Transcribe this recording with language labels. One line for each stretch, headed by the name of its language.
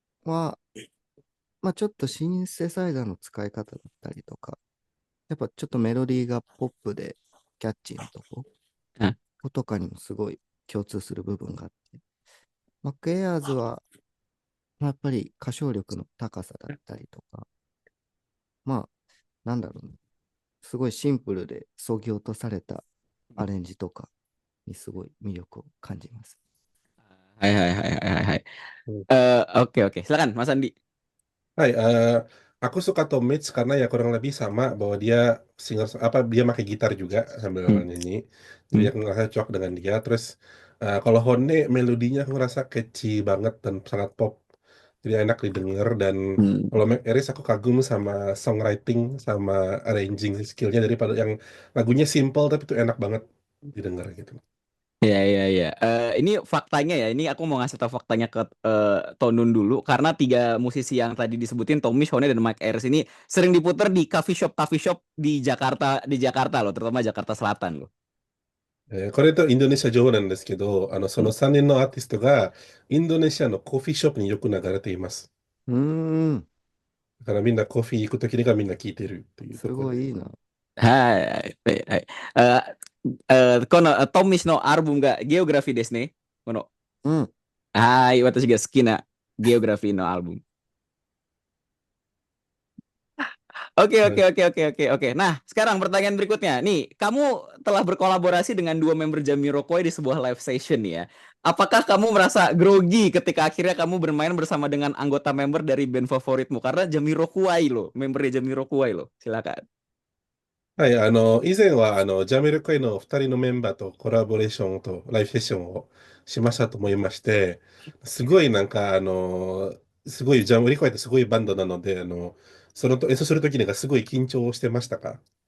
Japanese: は、まあちょっとシンセサイザーの使い方だったりとか、やっぱちょっとメロディーがポップでキャッチーなとことかにもすごい共通する部分があって、マックエアーズは、まあやっぱり歌唱力の高さだったりとか、まあ、なんだろうね、すごいシンプルで削ぎ落とされたアレンジとかにすごい魅力を感じます。
Indonesian: Hai hai hai hai hai. Hmm. Oke oke. Silakan Mas Andi. Hai, aku suka Tom Mitch karena ya kurang lebih sama bahwa dia singer apa dia pakai gitar juga sambil Hmm. nyanyi. Jadi Hmm. aku ngerasa cocok dengan dia. Terus kalau Honne melodinya aku ngerasa catchy banget dan sangat pop. Jadi enak didengar dan Hmm. kalau Mac Aris aku kagum sama songwriting sama arranging skillnya daripada yang lagunya simple tapi itu enak banget didengar gitu. Ya, ya, ya. Ini faktanya ya. Ini aku mau ngasih tahu faktanya ke Tonun dulu karena tiga musisi yang tadi disebutin Tommy, Shone dan Mike Ayres ini sering diputer di coffee shop di Jakarta loh, terutama Jakarta Selatan loh.
Japanese: これとインドネシア情報なんですけど、そ Hmm. の3人のアーティストがインドネシアのコーヒーショップによく流れています。うーん、だからみんなコーヒー行くときにがみんな聞いてるというすところで。ごいいいな。 Hai, hai, hai. Kono Tommy no album ga geografi desu ne. Kono. うん、 Hai, watashi ga suki na geografi no album.
Indonesian: Oke, oke, Nah, oke, oke, oke, oke. Nah, sekarang pertanyaan berikutnya. Nih, kamu telah berkolaborasi dengan dua member Jamiroquai di sebuah live session ya. Apakah kamu merasa grogi ketika akhirnya kamu bermain bersama dengan anggota member dari band favoritmu? Karena Jamiroquai loh, membernya Jamiroquai loh. Silakan.
Japanese: はい、以前は、ジャミロクワイの2人のメンバーとコラボレーションとライブセッションをしましたと思いまして、すごいなんか、すごい、ジャミロクワイってすごいバンドなので、そのと演奏するときにがすごい緊張してましたか？